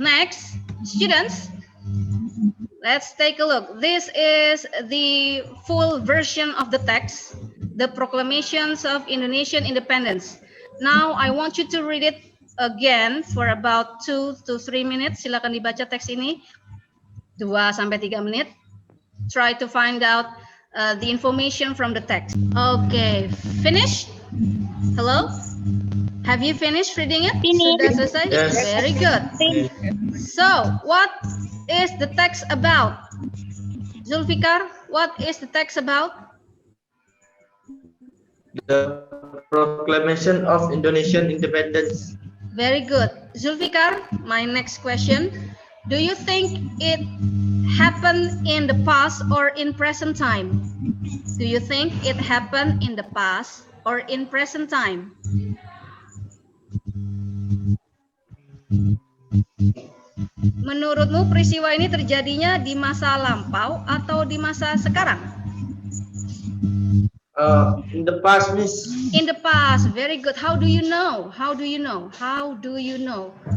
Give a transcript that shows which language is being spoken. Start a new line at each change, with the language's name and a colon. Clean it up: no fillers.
English: Next, students, let's take a look. This is the full version of the text, the Proclamations of Indonesian Independence. Now, I want you to read it again for about 2 to 3 minutes.
Indonesian: Silakan dibaca teks ini 2 sampai 3 menit.
English: Try to find out the information from the text. Okay, finish? Hello? Have you finished reading it?
Indonesian: Sudah selesai?
English: Yes. Very good. So, what is the text about? Zulfikar, what is the text about? The Proclamation of Indonesian Independence. Very good. Zulfikar, my next question. Do you think it happened in the past or in present time? Do you think it happened in the past or in present time?
Indonesian: Menurutmu peristiwa ini terjadinya di masa lampau atau di masa sekarang?
English: In the past, Miss. In the past, very good. How do you know? How do you know? How do you know?